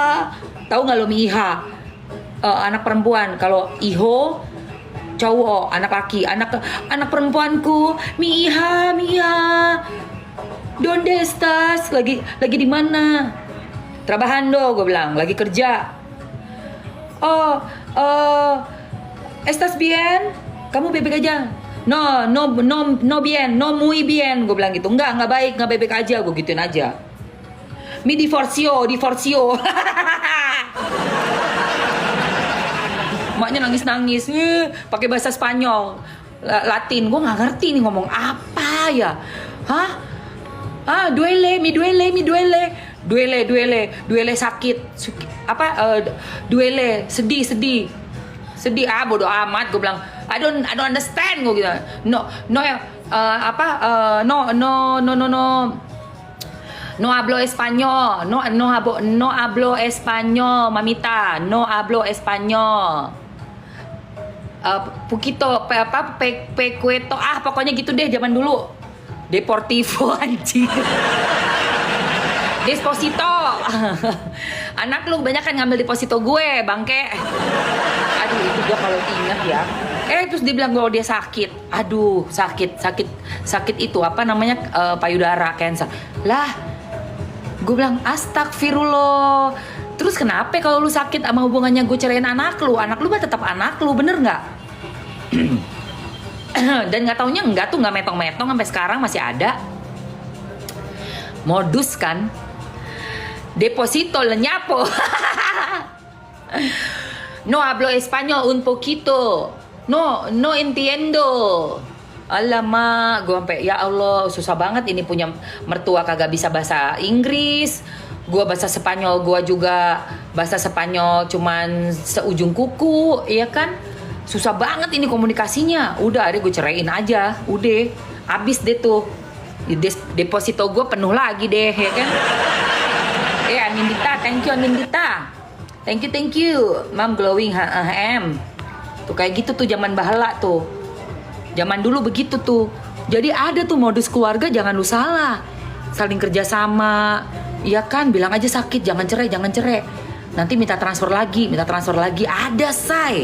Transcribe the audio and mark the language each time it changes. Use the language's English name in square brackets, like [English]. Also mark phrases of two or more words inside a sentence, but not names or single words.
[Indonesian] Tahu nggak lo Mi Iha? Anak perempuan. Kalau Iho cowok, anak laki. Anak perempuanku, [Spanish] Mi Iha. Donde estás? [Indonesian] Lagi di mana? Trabajando, gue bilang, lagi kerja. [Spanish] Estás bien? [Indonesian] Kamu baik-baik aja? [Spanish] No bien, no muy bien, [Indonesian] gue bilang gitu. Enggak baik, enggak baik-baik aja, gue gituin aja. [Spanish] Mi divorcio. [Indonesian] Maknya nangis, pakai bahasa Spanyol, Latin. Gue nggak ngerti nih ngomong apa ya. Duele, sakit. Duele, sedih. Bodo amat, gue bilang. [English] I don't understand, [Indonesian] gue gitu. [Spanish] No hablo español. No hablo español, mamita. No hablo español. Poquito pecueto. [Indonesian] Pokoknya gitu deh zaman dulu. Deportivo anjing. Deposito. Anak lu banyak kan ngambil deposito gue, bangke. Aduh, itu gue kalau ingat ya. Terus dia bilang kalau dia sakit. Aduh, sakit itu apa namanya, payudara, cancer. Lah, gue bilang astagfirullah. Terus kenapa kalau lu sakit sama hubungannya gue ceraiin anak lu mah tetap anak lu, bener nggak? Dan nggak taunya nggak metong-metong sampai sekarang masih ada. Modus kan? Deposito leñapo. [Spanish] No hablo español un poquito. No entiendo. [Indonesian] Alamak, gue sampai ya Allah, susah banget ini punya mertua kagak bisa bahasa Inggris. Gue bahasa Spanyol, gue juga bahasa Spanyol cuman seujung kuku, ya kan? Susah banget ini komunikasinya. Udah, gue ceraiin aja. Udah, abis deh tuh. Deposito gue penuh lagi deh, ya kan? Anindita, [English] thank you Anindita. Thank you. Mom glowing [Indonesian] Tuh kayak gitu tuh zaman bahala tuh. Zaman dulu begitu tuh. Jadi ada tuh modus keluarga, jangan lu salah. Saling kerjasama. Iya kan, bilang aja sakit, jangan cerai. Nanti minta transfer lagi. Ada, say.